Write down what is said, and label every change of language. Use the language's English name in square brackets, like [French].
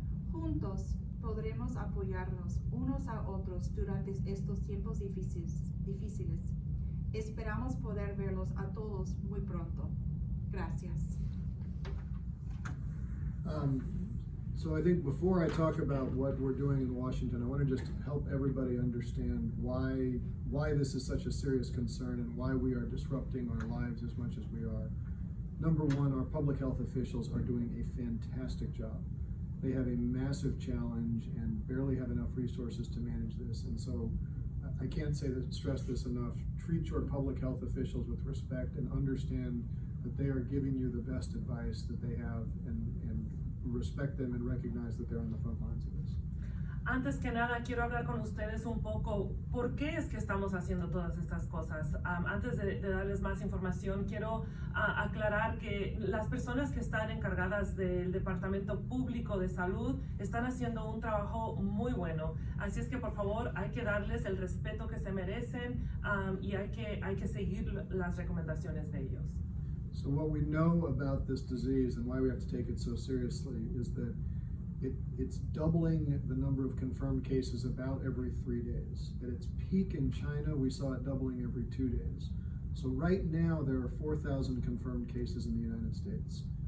[Spanish] Juntos podremos apoyarnos unos a otros durante estos tiempos difíciles. Esperamos poder verlos a todos muy pronto. Gracias. [English] So I think before I talk about what we're doing in Washington, I want to just help everybody understand why this is such a serious concern and why we are disrupting our lives as much as we are. Number one, our public health officials are doing a fantastic job. They have a massive challenge and barely have enough resources to manage this. And so I can't stress this enough. Treat your public health officials with respect and understand that they are giving you the best advice that they have, and respect them and recognize that they're on the front lines of this. [Spanish] Antes que nada, quiero hablar con ustedes un poco por qué es que estamos haciendo todas estas cosas. Antes de darles más información, quiero aclarar que las personas que están encargadas del Departamento Público de Salud están haciendo un trabajo muy bueno. Así es que, por favor, hay que darles el respeto que se merecen y hay que seguir las recomendaciones de ellos. [English] So what we know about this disease and why we have to take it so seriously is that it's doubling the number of confirmed cases about every 3 days. At its peak in China, we saw it doubling every 2 days. So right now, there are 4,000 confirmed cases in the United States.